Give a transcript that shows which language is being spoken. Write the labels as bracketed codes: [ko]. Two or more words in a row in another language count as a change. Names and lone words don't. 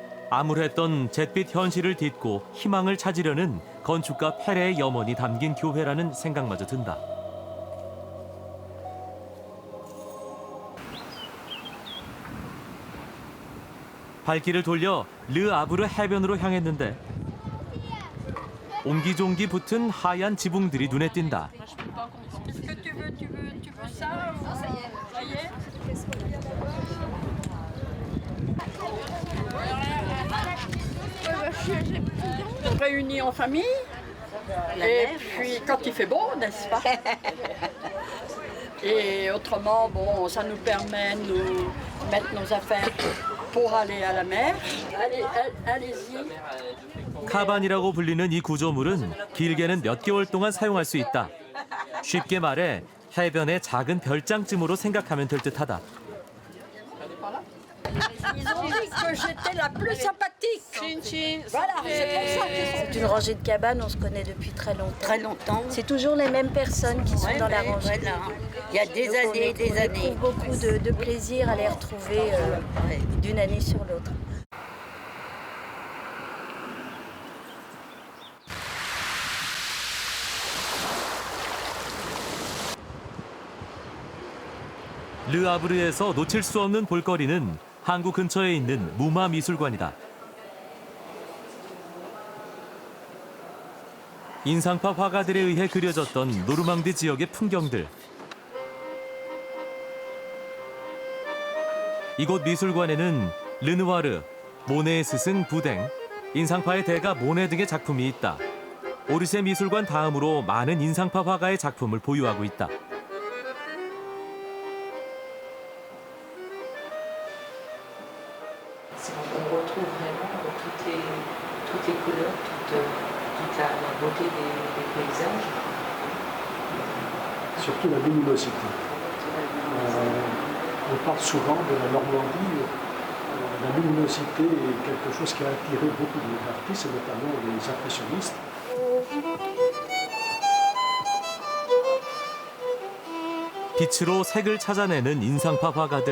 [ko] 암울했던 잿빛 현실을 딛고 희망을 찾으려는 건축가 페레의 염원이 담긴 교회라는 생각마저 든다. 발길을 돌려 르 아브르 해변으로 향했는데 옹기종기 붙은 하얀 지붕들이 눈에 띈다. [fr] Réunis en famille, et puis quand il fait beau, n'est-ce pas? Et autrement, bon, ça nous permet de nous mettre nos affaires pour aller à la mer. Allez-y. [ko] 카반이라고 불리는 이 구조물은 길게는 몇 개월 동안 사용할 수 있다. 쉽게 말해 해변의 작은 별장쯤으로 생각하면 될 듯하다. [fr] Ils ont dit que j'étais la plus sympathique. Voilà, c'est pour ça qu'ils sont... C'est une rangée de cabanes, on se connaît depuis très longtemps. Très longtemps. C'est toujours les mêmes personnes qui sont dans la rangée. Voilà. Il y a des années et des années. On éprouve beaucoup de plaisir à les retrouver d'une année sur l'autre. [ko] 르 아브르에서 놓칠 수 없는 볼거리는 항구 근처에 있는 무마 미술관이다. 인상파 화가들에 의해 그려졌던 노르망디 지역의 풍경들. 이곳 미술관에는 르누아르, 모네의 스승 부댕, 인상파의 대가 모네 등의 작품이 있다. 오르세 미술관 다음으로 많은 인상파 화가의 작품을 보유하고 있다. [fr] On retrouve vraiment toutes les couleurs, toute la beauté des paysages. Surtout la luminosité. On parle souvent de la Normandie. La luminosité est quelque chose qui a attiré beaucoup d'artistes, et notamment les impressionnistes. [ko] 빛으로 색을 찾아내는 인상파 화가들.